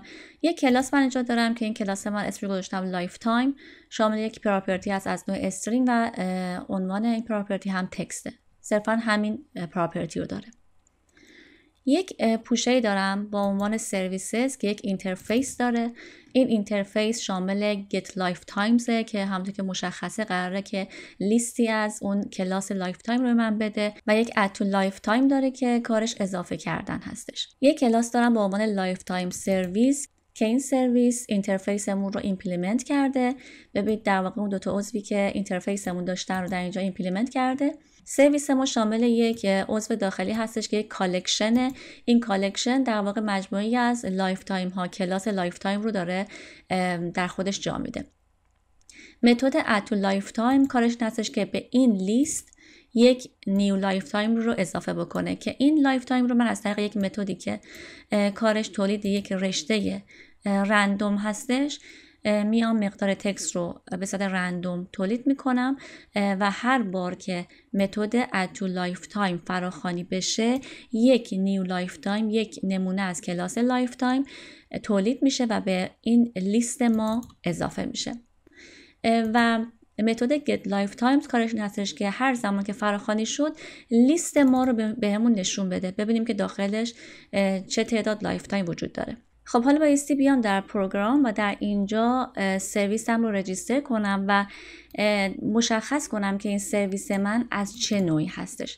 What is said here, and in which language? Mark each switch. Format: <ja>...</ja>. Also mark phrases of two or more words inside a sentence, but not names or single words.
<fa>یک کلاس من اینجا دارم که این کلاس من اسمش گذاشتم لایف تایم، شامل یک پراپرتی هست از نوع استرینگ و عنوان این پراپرتی هم تکسته، صرفا همین پراپرتی رو داره. یک پوشه دارم با عنوان سرویسز که یک اینترفیس داره. این اینترفیس شامل</fa> <en>get lifetimes</en> <fa>که همونطور که مشخصه قراره که لیستی از اون کلاس لایف تایم رو من بده و یک</fa> <en>add to lifetime</en> <fa>داره که کارش اضافه کردن هستش. یک کلاس دارم با عنوان</fa> <en>lifetime service</en> <fa>که این سرویس اینترفیسمون رو ایمپلیمنت کرده. ببینید در واقع اون دوتا عضوی که اینترفیسمون داشتن رو در اینجا ایمپلیمنت کرده. سرویس ما شامل یک عضو داخلی هستش که یک کالکشنه. این کالکشن در واقع مجموعی از لایف تایم ها، کلاس لایف تایم رو داره در خودش جا میده. متد</fa> <en>add to lifetime</en> <fa>کارش هستش که به این لیست یک</fa> <en>new lifetime</en> <fa>رو اضافه بکنه که این لایف تایم رو من از طریق یک متدی که کارش تولید یک رشته رندوم هستش میام مقدار تکست رو به صورت رندوم تولید میکنم و هر بار که متد</fa> <en>add to lifetime</en> <fa>فراخوانی بشه یک</fa> <en>new lifetime,</en> <fa>یک نمونه از کلاس لایف تایم تولید میشه و به این لیست ما اضافه میشه. و متد</fa> <en>get lifetimes</en> <fa>کارش این هستش که هر زمان که فراخوانی شد لیست ما رو بهمون نشون بده، ببینیم که داخلش چه تعداد لایف تایم وجود داره. خب حالا بایستی بیام در پروگرام و در اینجا سرویسم رو رجیستر کنم و مشخص کنم که این سرویس من از چه نوعی هستش.</fa>